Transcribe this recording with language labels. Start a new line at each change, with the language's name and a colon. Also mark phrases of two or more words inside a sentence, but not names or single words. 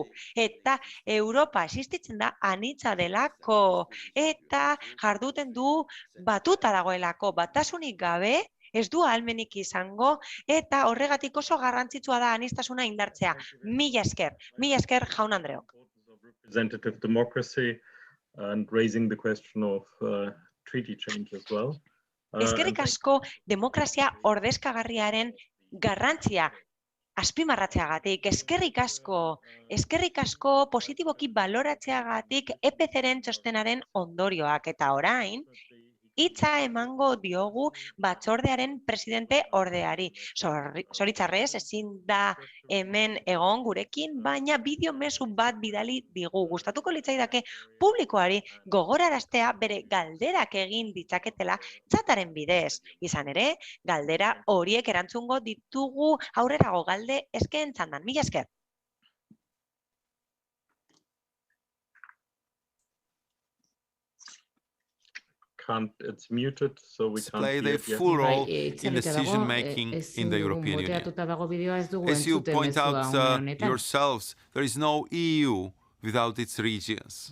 Basque: Eta Europa existitzen da anitza delako eta jarduten du batuta dagoelako, batasunik gabe ez du ahalmenik izango eta horregatik oso garrantzitsua da aniztasuna indartzea. Mila esker jaun Andreok.
English: Representative democracy and raising the question of treaty change as well.
Basque: Eskerrik asko demokrazia ordezkagarriaren garrantzia azpimarratzeagatik, eskerrik asko positiboki baloratzeagatik EPC-ren txostenaren ondorioak eta orain, hitza emango diogu batzordearen presidente ordeari. Zoritzarrez, ezin da hemen egon gurekin, baina bideo mezu bat bidali digu. Gustatuko litzaidake publikoari gogoraraztea bere galderak egin ditzaketela txataren bidez. Izan ere, galdera horiek erantzungo ditugu aurrerago galde eskeen txandan. Mila esker.
English: It's muted, so we can't play hear the it yet. full role in decision making in the European Union. As you point out yourselves, there is no EU without its regions.